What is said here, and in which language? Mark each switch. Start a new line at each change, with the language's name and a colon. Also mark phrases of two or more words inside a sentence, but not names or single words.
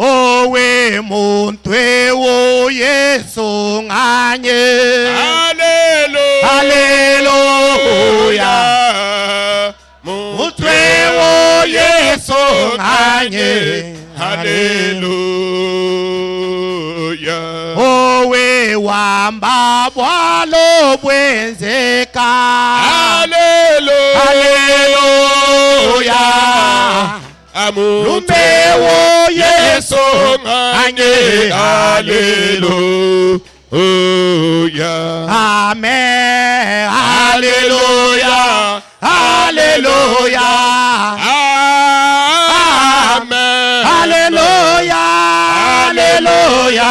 French: Oh oui, mon Dieu, oh Yesu nganye. Alléluia. Alléluia. Mon Dieu, oh Yesu nganye. Alléluia. Oh oui,
Luba-Lulua: wamba bwalo bwenzeka.
French: Alléluia. Alléluia.
Luba-Lulua: Lumbe wo Yesu nganye.
French: Alléluia. Amen. Alléluia. Alléluia. Amen. Alléluia. Alléluia.